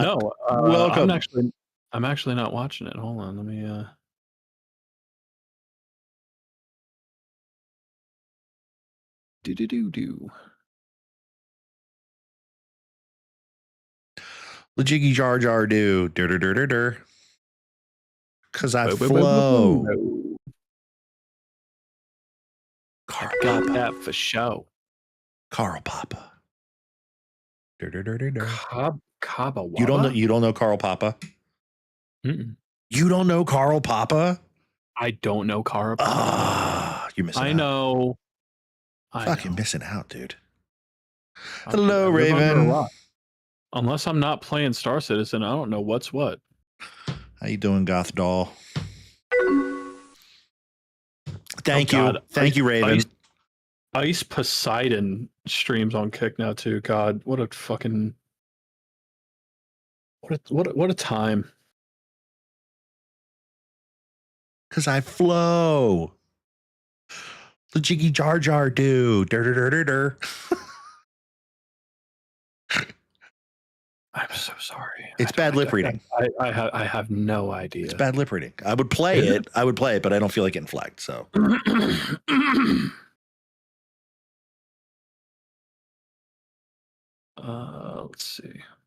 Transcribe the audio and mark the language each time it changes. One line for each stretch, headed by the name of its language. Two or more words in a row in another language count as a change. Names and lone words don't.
English: No, welcome. I'm actually not watching it. Hold on, let me. Do do do do. The jiggy jar jar do. Dur dur dur dur dur. Cause I flow. I got that for show. Carl Papa. Dur dur dur dur dur. Kaba. You don't know Carl Papa? Mm-mm. You don't know Carl Papa? I don't know Carl Papa. Ah, you're missing out. I know. Fucking missing out, dude. Hello, Raven. Unless I'm not playing Star Citizen, I don't know what's what. How you doing, Goth Doll? Thank you. God. Thank you, Raven. Ice Poseidon streams on Kick now too. God, what a fucking what a time. Cause I flow. The jiggy jar jar do. Dur dur dur dur dur. I'm so sorry. It's bad lip reading. I have no idea. It's bad lip reading. I would play it. I would play it, but I don't feel like getting flagged. So. Let's see.